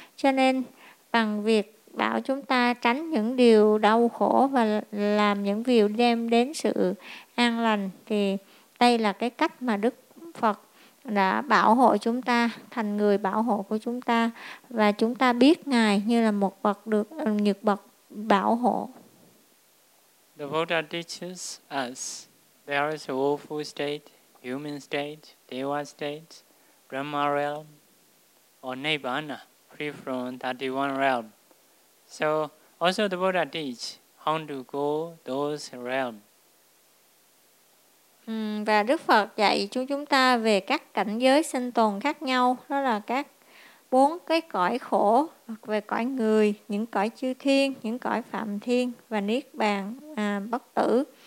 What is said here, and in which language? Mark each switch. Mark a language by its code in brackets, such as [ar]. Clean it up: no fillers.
[vi] Cho nên bằng việc bảo chúng ta tránh những điều đau khổ và làm những điều đem đến sự an lành, thì đây là cái cách mà Đức Phật đã bảo hộ chúng ta, thành người bảo hộ của chúng ta, và chúng ta biết Ngài như là một bậc được nhược bậc bảo hộ. [en] The Buddha teaches us there is a woeful state, human state, deva state, Brahma realm or Nibbana, free from 31 realm. So also the Buddha teach how to go those realm. [vi] Và Đức Phật dạy cho chúng ta về các cảnh giới sinh tồn khác nhau, đó là các bốn cái cõi khổ, về cõi người, những cõi chư thiên, những cõi phạm thiên và niết bàn, bất tử.